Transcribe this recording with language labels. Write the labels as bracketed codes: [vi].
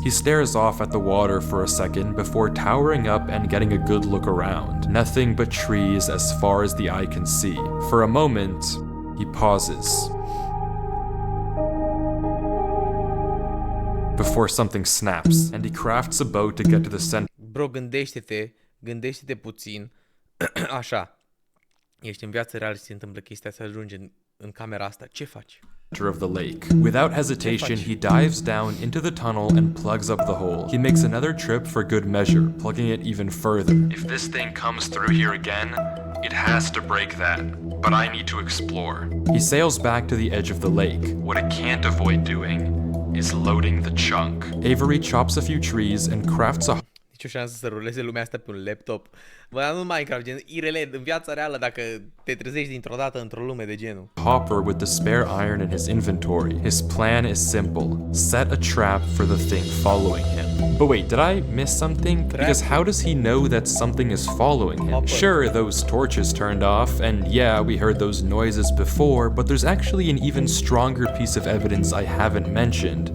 [en] He stares off at the water for a second before towering up and getting a good look around. Nothing but trees as far as the eye can see. For a moment, he pauses before something snaps, and he crafts a boat to get to the center. [ro] Bro, gândește-te puțin. Așa. Ești în viața reală și se întâmplă chestia să ajungi în camera asta. Ce faci? [en] Of the lake. Without hesitation, he dives down into the tunnel and plugs up the hole. He makes another trip for good measure, plugging it even further. If this thing comes through here again, it has to break that. But I need to explore. He sails back to the edge of the lake. What it can't avoid doing is loading the chunk. Avery chops a few trees and crafts a [ro] Nici o șansă să ruleze lumea asta pe un laptop. Bă, dar nu Minecraft, gen IRL, în viața reală, dacă te trezești dintr-o dată într-o lume de genul. [en] hopper with the spare iron in his inventory. His plan is simple. Set a trap for the thing following him. But wait, did I miss something? Because how does he know that something is following him? Sure, those torches turned off, and yeah, we heard those noises before, but there's actually an even stronger piece of evidence I haven't mentioned.